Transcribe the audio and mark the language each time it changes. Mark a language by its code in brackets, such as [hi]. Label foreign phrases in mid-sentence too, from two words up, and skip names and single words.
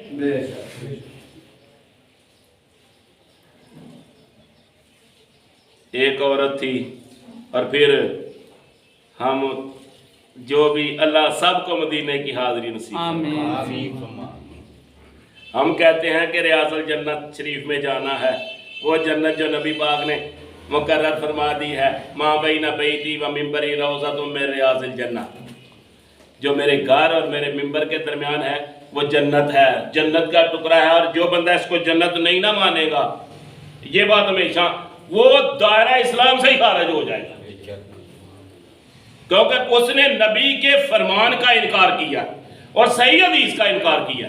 [ur] ایک عورت تھی, اور پھر ہم جو بھی اللہ سب کو مدینے کی حاضری نصیب فرمائے. ہم کہتے ہیں کہ ریاض الجنت شریف میں جانا ہے, وہ جنت جو نبی پاک نے مقرر فرما دی ہے, [ar] ماں بین بیتی و منبری روضۃ من ریاض الجنہ, [ur] جو میرے گھر اور میرے منبر کے درمیان ہے وہ جنت ہے, جنت کا ٹکڑا ہے. اور جو بندہ اس کو جنت نہیں نہ مانے گا, یہ بات ہمیشہ, وہ دائرہ اسلام سے ہی خارج ہو جائے گا, کیونکہ اس نے نبی کے فرمان کا انکار کیا اور صحیح حدیث کا انکار کیا.